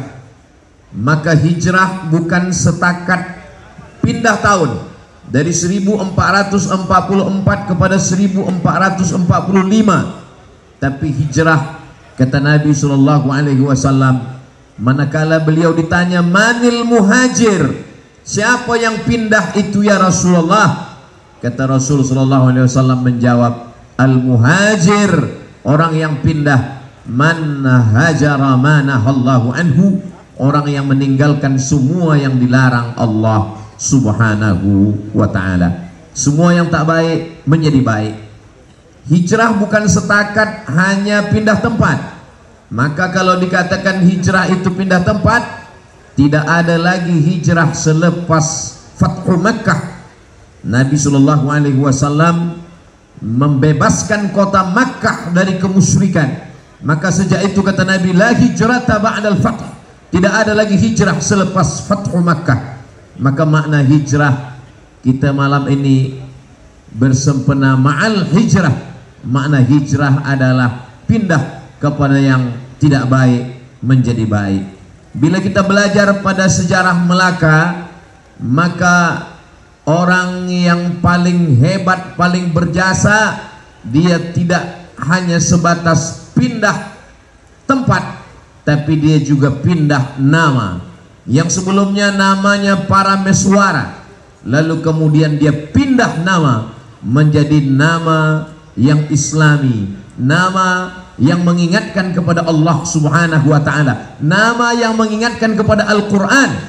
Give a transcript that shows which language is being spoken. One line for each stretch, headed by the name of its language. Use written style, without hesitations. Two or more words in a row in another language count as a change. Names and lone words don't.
Malay: Maka hijrah bukan setakat pindah tahun dari 1444 kepada 1445, tapi hijrah, kata Nabi SAW, manakala beliau ditanya,
Arabic: من المهاجر,
Malay: siapa yang pindah itu
Arabic: يا رسول الله?
Malay: Kata Rasulullah SAW menjawab, al-muhajir, orang yang pindah,
Arabic: من هجر ما نهى الله عنه,
Malay: orang yang meninggalkan semua yang dilarang Allah
Arabic: سبحانه وتعالى.
Malay: Semua yang tak baik menjadi baik. Hijrah bukan setakat hanya pindah tempat. Maka kalau dikatakan hijrah itu pindah tempat, tidak ada lagi hijrah selepas Fathu Makkah. Nabi SAW membebaskan kota Makkah dari kemusyrikan. Maka sejak itu kata Nabi,
Arabic: لا هجرة بعد الفتح,
Malay: tidak ada lagi hijrah selepas Fathu Makkah. Maka makna hijrah, kita malam ini bersempena ma'al hijrah. Makna hijrah adalah pindah kepada yang tidak baik menjadi baik. Bila kita belajar pada sejarah Melaka, maka orang yang paling hebat, paling berjasa, dia tidak hanya sebatas pindah tempat, tapi dia juga pindah nama. Yang sebelumnya namanya Parameswara, lalu kemudian dia pindah nama menjadi nama yang Islami, nama yang mengingatkan kepada Allah
Arabic: سبحانه وتعالى,
Malay: nama yang mengingatkan kepada Al-Quran.